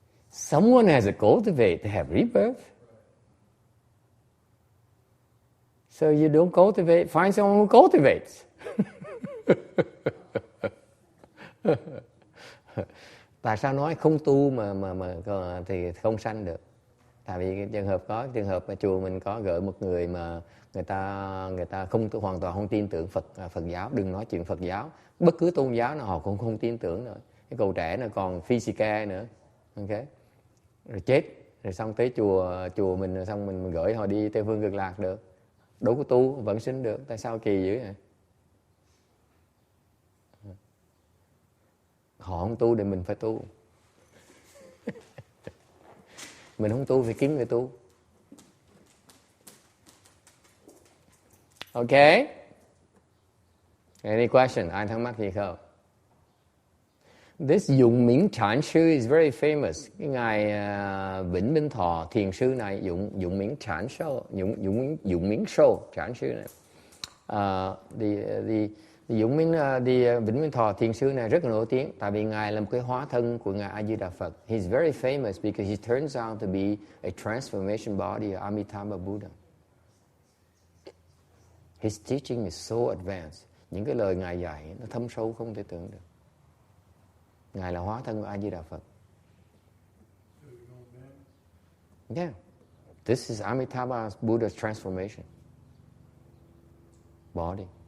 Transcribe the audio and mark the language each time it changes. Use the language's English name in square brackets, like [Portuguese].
[English] Someone has to cultivate to have rebirth. So you don't cultivate, find someone who cultivates. [Vietnamese] Tại sao nói không tu mà thì không sanh được? Tại vì cái trường hợp mà chùa mình có gửi một người mà người ta không hoàn toàn không tin tưởng Phật giáo, đừng nói chuyện Phật giáo, bất cứ tôn giáo nào họ cũng không tin tưởng nữa. Cái cậu trẻ nó còn physica nữa, ok? Rồi chết, rồi xong tới chùa mình, rồi xong mình gửi họ đi Tây Phương Cực Lạc được. Đâu có tu vẫn sinh được. Tại sao kỳ dữ vậy? Họ không tu thì mình phải tu. Mình không tu thì kiếm người tu. Ok? [English] Any question? [Vietnamese] Ai thắc mắc gì không? [English] This Dụng Miễn Trảm Sư is very famous. [Vietnamese] Cái ngài Vĩnh Minh Thọ thiền sư này, Dụng Miễn Trảm Sư, Dụng Miễn Sô Trảm Sư này. Vĩnh Minh Thọ thiền sư này rất là nổi tiếng, tại vì ngài là một cái hóa thân của ngài A Di Đà Phật. [English] He's very famous because he turns out to be a transformation body of Amitabha Buddha. His teaching is so advanced. [Vietnamese] Những cái lời ngài dạy nó thâm sâu không thể tưởng được. Ngài là hóa thân của A Di Đà Phật. [English] Yeah. This is Amitabha Buddha's transformation body.